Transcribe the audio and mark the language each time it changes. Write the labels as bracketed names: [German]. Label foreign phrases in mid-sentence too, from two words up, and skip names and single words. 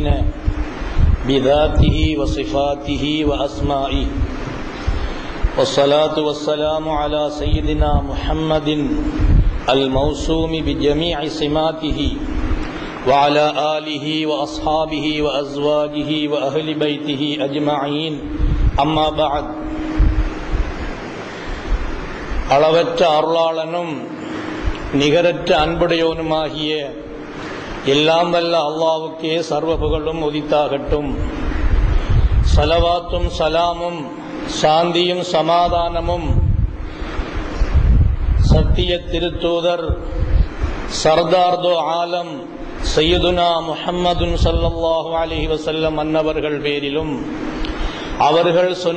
[Arabic] بذاته وصفاته وأسمائه والصلاة والسلام على سيدنا محمد الموسوم بجميع سماته وعلى آله وأصحابه وأزواجه وأهل بيته أجمعين أما بعد [Tamil] அளவற்ற அருளாளனும் நிகரற்ற அன்புடையவனுமாகிய எல்லாம் வல்ல அல்லாஹ்வுக்கே சர்வ புகழும் உரித்தாகட்டும். ஸலவாத்தும் ஸலாமும் சாந்தியும் சமாதானமும் சத்திய திருத்தூதர் [Urdu] سردار دو عالم [Arabic] سيدنا محمد صلى الله عليه وسلم [Tamil] அன்னவர்கள் பேரிலும், அவர்கள் சொன்ன